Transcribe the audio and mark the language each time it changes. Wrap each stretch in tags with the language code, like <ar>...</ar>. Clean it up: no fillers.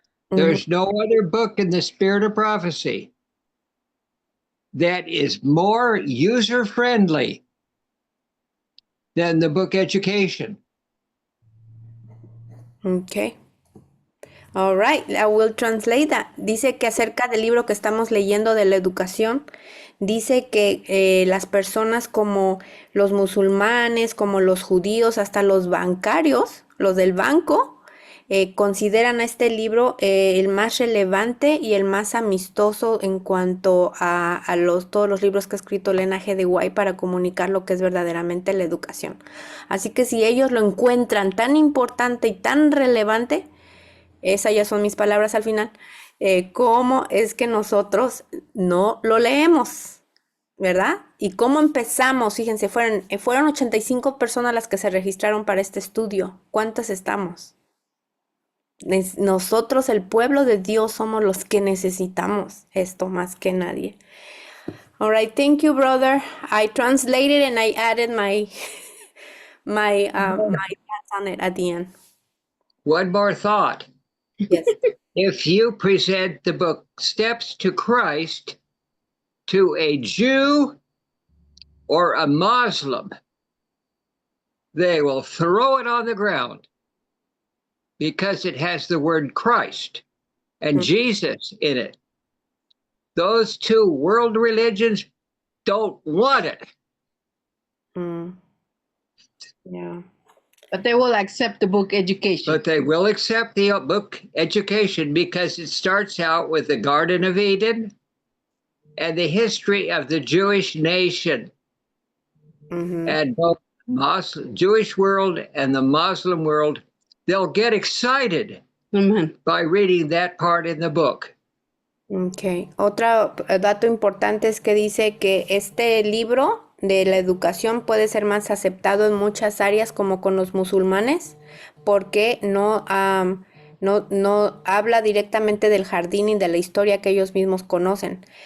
<en>There's no other book in the Spirit of Prophecy that is more user-friendly than the book Education. Okay. All right, I will translate that.</en> <es>Dice que acerca del libro que estamos leyendo de la educación, dice que las personas como los musulmanes, como los judíos, hasta los bancarios, los del banco, consideran a este libro el más relevante y el más amistoso en cuanto a todos los libros que ha escrito Lena G. de White para comunicar lo que es verdaderamente la educación. Así que si ellos lo encuentran tan importante y tan relevante, esas ya son mis palabras al final, ¿cómo es que nosotros no lo leemos? ¿Verdad? ¿Y cómo empezamos? Fíjense, fueron 85 personas las que se registraron para este estudio. ¿Cuántas estamos? Nosotros, el pueblo de Dios, somos los que necesitamos esto más que nadie.</es> <en>All right, thank you, brother. I translated and I added my thoughts on it at the end. One more thought. Yes. If you present the book Steps to Christ to a Jew or a Muslim, they will throw it on the ground because it has the word Christ and Jesus in it. Those two world religions don't want it. Yeah. But they will accept the book education. But they will accept the book education because it starts out with the Garden of Eden and the history of the Jewish nation. And both Jewish world and the Muslim world, they'll get excited Amen. by reading that part in the book. Ok.</en> <es>Otro dato importante es que dice que este libro de la educación puede ser más aceptado en muchas áreas como con los musulmanes porque no habla directamente del jardín y de la historia que ellos mismos conocen.</es>